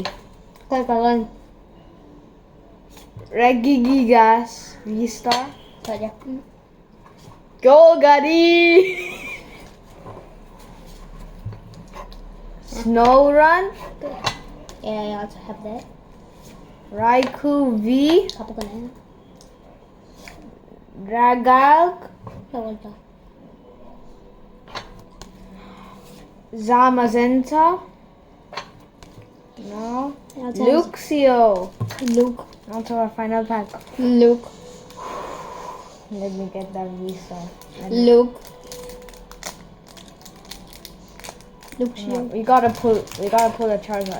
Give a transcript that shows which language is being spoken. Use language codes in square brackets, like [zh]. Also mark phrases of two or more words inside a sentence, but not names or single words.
[en] Crocodile. Regigigas V-Star. Saja. Go Gadi! Snow Run. Yeah, I also have that. Raikou V. [tl] Kapo ka na yan. [en] Dragalk. [tl] Bawal ka. [en] Zamazenta. No. I also have Luxio. Luke. Now to our final pack. Luke. Let me get that V-Star. Luke. Luke No, Shield. we gotta pull a Charizard.